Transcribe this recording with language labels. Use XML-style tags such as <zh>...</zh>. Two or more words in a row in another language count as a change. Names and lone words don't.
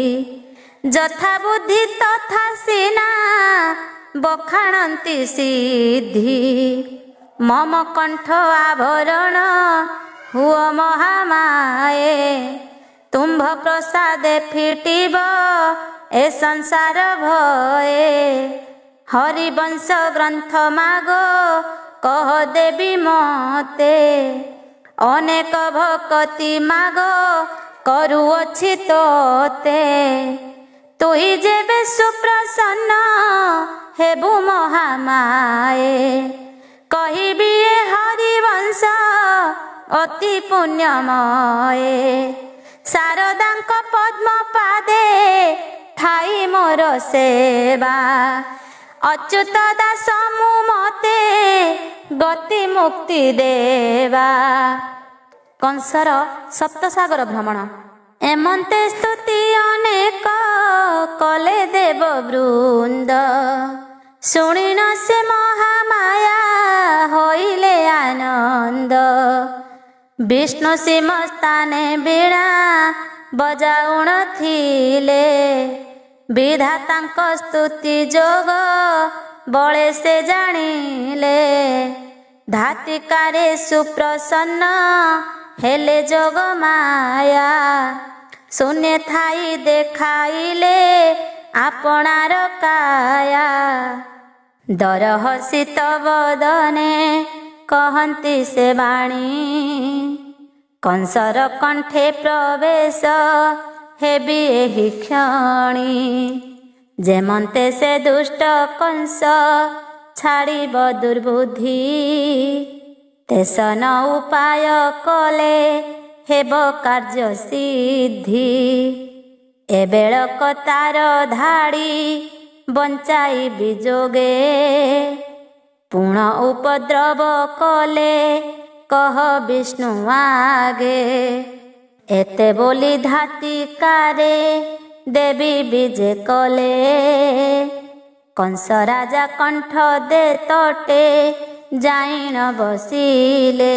<or>ଯଥା ବୁଦ୍ଧି ତଥା ସୀନା ବଖାଣନ୍ତି ସିଦ୍ଧି। ମମ କଣ୍ଠ ଆଭରଣ ହୁଓ ମହାମାୟେ। ତୁମ୍ଭ ପ୍ରସାଦେ ଫିଟିବ ଏ ସଂସାର ଭୟେ। ହରିବଂଶ ଗ୍ରନ୍ଥ ମାଗୋ କହ ଦେବୀ ମତେ। ଅନେକ ଭକ୍ତି ମାଗୋ କରୁଅଛି ତୋତେ। ତୁହି ଯେବେ ସୁପ୍ରସନ୍ନ ହେବୁ ମହାମାୟେ। କହିବି ଏ ହରିବଂଶ ଅତି ପୁଣ୍ୟମୟେ। ଶାରଦାଙ୍କ ପଦ୍ମ ପାଦେ ଠାଇ ମୋର ସେବା। ଅଚ୍ୟୁତ ଦାସ ମୁ ମତେ ଗତି ମୁକ୍ତି ଦେବା। କଂସର ସପ୍ତସାଗର ଭ୍ରମଣ। ଏମନ୍ତେ ସ୍ତୁତି ଅନେକ କଲେ ଦେବ ବୃନ୍ଦ, ଶୁଣିନ ସେ ମହାମାୟା ହୋଇଲେ ଆନନ୍ଦ। ବିଷ୍ଣୁ ସିଂହ ସ୍ଥାନେ ବୀଣା ବଜାଉଣ ଥିଲେ, ବିଧାତାଙ୍କ ସ୍ତୁତି ଯୋଗ ବଳେ ସେ ଜାଣିଲେ। ଧାତିକାରେ ସୁପ୍ରସନ୍ନ ହେଲେ ଯୋଗ ମାୟା, ଶୂନ୍ୟ ଥାଇ ଦେଖାଇଲେ ଆପଣାର କାୟା। ଦରହସିତ ବଦନେ କହନ୍ତି ସେ ବାଣୀ, କଂସର କଣ୍ଠେ ପ୍ରବେଶ ହେବି ଏହି କ୍ଷଣି। ଯେମନ୍ତେ ସେ ଦୁଷ୍ଟ କଂସ ଛାଡ଼ିବ ଦୁର୍ବୁଦ୍ଧି, ତେସ ନ ଉପାୟ କଲେ ହେବ କାର୍ଯ୍ୟ ସିଦ୍ଧି। ଏବେଳକ ତାର ଧାଡ଼ି ବଞ୍ଚାଇ ବିଯୋଗେ, ପୁଣ ଉପଦ୍ରବ କଲେ କହ ବିଷ୍ଣୁ ଆଗେ। ଏତେ ବୋଲି ଧାତିକାରେ ଦେବୀ ବିଜେ କଲେ, କଂସ ରାଜା କଣ୍ଠ ଦେ ତଟେ ଯାଇନ ବସିଲେ।</or>